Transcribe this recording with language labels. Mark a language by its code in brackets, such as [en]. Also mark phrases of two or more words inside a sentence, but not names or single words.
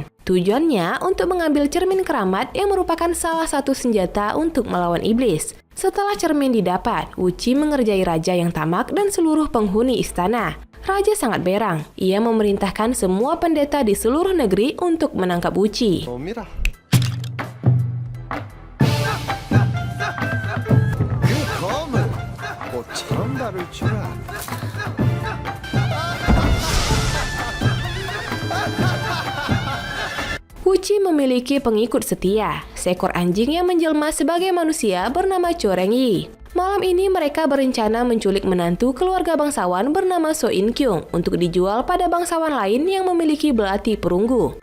[id] Tujuannya untuk mengambil cermin keramat yang merupakan salah satu senjata untuk melawan iblis. Setelah cermin didapat, Wuchi mengerjai raja yang tamak dan seluruh penghuni istana. Raja sangat berang. Ia memerintahkan semua pendeta di seluruh negeri untuk menangkap Wuchi. [ko] 놈이라. 그 검은 꽃처럼 다룰 줄 아네. [id] Wuchi memiliki pengikut setia, seekor anjing yang menjelma sebagai manusia bernama Chorengyi. Malam ini mereka berencana menculik menantu keluarga bangsawan bernama So In Kyung untuk dijual pada bangsawan lain yang memiliki belati perunggu.